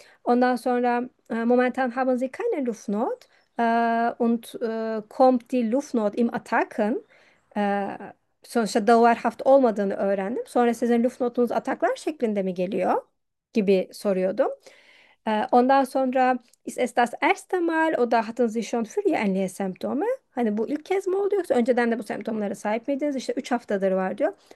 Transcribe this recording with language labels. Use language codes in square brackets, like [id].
[tr] Ondan sonra [de] momentan haben Sie keine Luftnot und kommt die Luftnot im Attacken? [tr] Sonuçta dauerhaft olmadığını öğrendim. Sonra sizin Luftnotunuz ataklar şeklinde mi geliyor gibi soruyordum. Ondan sonra [de] ist es das erste Mal oder hatten Sie schon früher ähnliche Semptome? [tr] Hani bu ilk kez mi oldu yoksa önceden de bu semptomlara sahip miydiniz? İşte 3 haftadır var diyor.